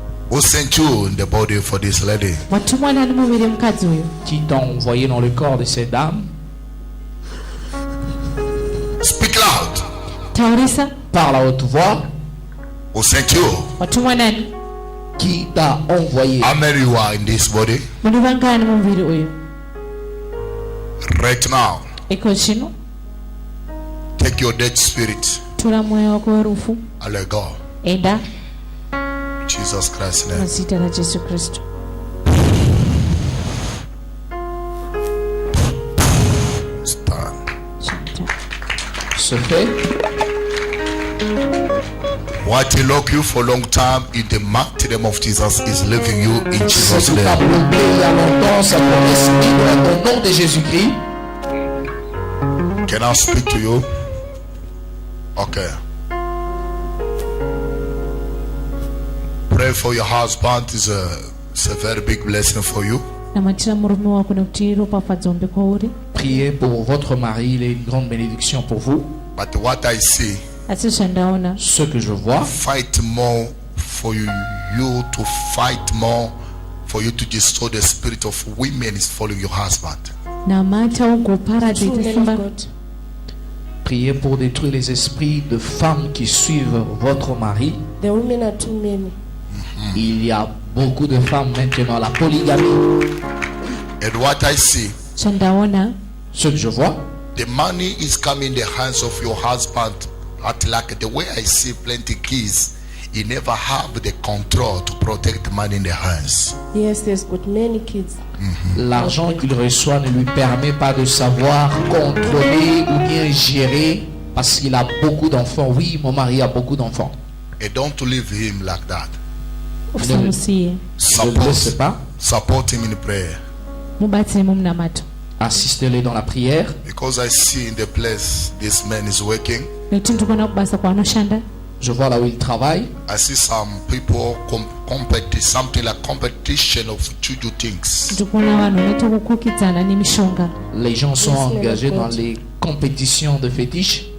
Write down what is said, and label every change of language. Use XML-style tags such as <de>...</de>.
<en>Who sent you in the body for this lady?</en> <sn>Watumwa nani muviri mukadzi uyu?</sn> <fr>Qui t'a envoyé dans le corps de cette dame?</fr> <en>Speak loud.</en> <sn>Taurisa.</sn> <fr>Par la haute voix.</fr> <en>Who sent you?</en> <sn>Watumwa nani?</sn> <fr>Qui t'a envoyé?</fr> <en>How many you are in this body?</en> <sn>Muri vangani muviri uyu?</sn> <en>Right now,</en> <sn>Iko zvino</sn> <en>take your dead spirit</en> <sn>tora mweya wako werufu.</sn> <en>and let go.</en> <sn>Enda</sn> <en>In Jesus Christ's name.</en> <sn>muzita raJesu Kristu.</sn> <en>Stand.</en> <fr>Se fait.</fr> <en>What he locked you for a long time in the mighty name of Jesus is leaving you in</en> <fr>Ce</fr> <en>Jesus'</en> <fr>qui t'a</fr> <en>name.</en> <fr>bloqué il y a longtemps, ça peut respirer au nom de Jésus-Christ.</fr> <en>Can I speak to you? Okay. Pray for your husband. It's a very big blessing for you.</en> <sn>Namatira murume wako nekuti ropafadzo ombe kwauri.</sn> <fr>Priez pour votre mari, il est une grande bénédiction pour vous.</fr> <en>But what I see,</en> <sn>Asi zvandaona</sn> <fr>Ce que je vois,</fr> <en>fight more for you to fight more for you to destroy the spirit of women is following your husband.</en> <sn>namata ugoparadza ite simba.</sn> <fr>priez pour détruire les esprits de femmes qui suivent votre mari.</fr> <en>The women are too many.</en> <fr>Il y a beaucoup de femmes maintenant, la polygamie.</fr> <en>And what I see,</en> <sn>Zvandaona</sn> <fr>Ce que je vois,</fr> <en>the money is coming in the hands of your husband. At like the way I see plenty keys, he never have the control to protect the money in the hands. Yes, there's got many kids.</en> <fr>l'argent qu'il reçoit ne lui permet pas de savoir contrôler ou bien gérer parce qu'il a beaucoup d'enfants. Oui, mon mari a beaucoup d'enfants.</fr> <en>And don't leave him like that.</en> <sn>usamusiye</sn> <fr>Ne le laissez pas.</fr> <en>Support him in prayer.</en> <sn>mubatsire mumunamato</sn> <fr>Assistez-le dans la prière.</fr> <en>Because I see in the place this man is working,</en> <sn>nekuti ndikuona kubasa kwaanoshanda.</sn> <fr>Je vois là où il travaille.</fr> <en>I see some people something like competition of juju things.</en> <sn>ndikuona vanhu vanoita kukukidzana nemishonga.</sn> <fr>Les gens sont</fr> <en>Yes,</en> <fr>engagés</fr> <en>Lord.</en> <fr>dans les compétitions de fétiches.</fr>